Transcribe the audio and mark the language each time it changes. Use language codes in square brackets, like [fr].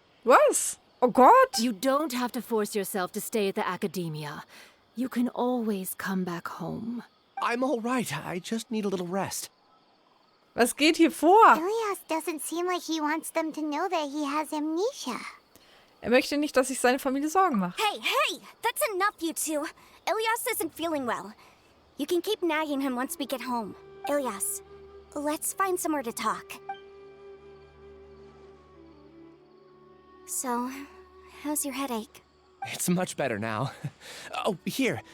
[de] Was? Oh Gott. [en] You don't have to force yourself to stay at the Academia. You can always come back home. I'm all right. I just need a little rest. [de] Was geht hier vor? [en] Ilyas doesn't seem like he wants them to know that he has amnesia. [de] Er möchte nicht, dass sich seine Familie Sorgen macht. [en] Hey! That's enough, you two. Ilyas isn't feeling well. You can keep nagging him once we get home. Ilyas, let's find somewhere to talk. So, how's your headache? It's much better now. Oh, here.